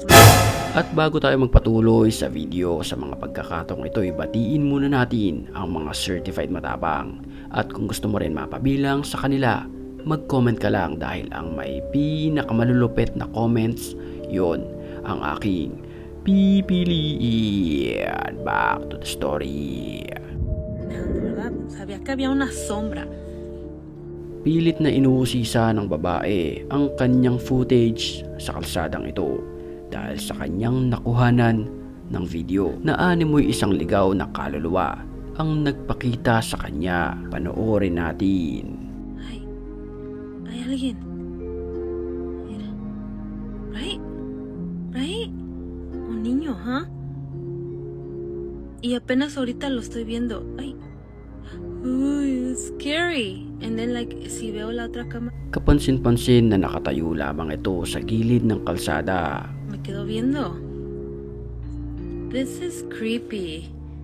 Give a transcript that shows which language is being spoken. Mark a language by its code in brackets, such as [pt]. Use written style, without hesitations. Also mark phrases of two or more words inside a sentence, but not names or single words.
[tl] At bago tayo magpatuloy sa video sa mga pagkakataong ito, batiin muna natin ang mga certified matapang. At kung gusto mo rin mapabilang sa kanila, mag-comment ka lang dahil ang may pinakamalulupit na comments, yon ang aking pipiliin. [en] Back to the story. [es] ¿Verdad? Sabía que había una sombra. [tl] Pilit na inuusisa ng babae ang kanyang footage sa kalsadang ito dahil sa kanyang nakuhanan ng video na animoy isang ligaw na kaluluwa ang nagpakita sa kanya. Panoorin natin. [es] Hay alguien. Mira. Right? Un niño, ¿ah? Y apenas ahorita lo estoy viendo. Ay. Uy, [en] it's scary. And then like, [es] si veo la otra cama, [tl] Kapansin-pansin na nakatayo lamang ito sa gilid ng kalsada. [es] me quedo viendo. [en] This is creepy.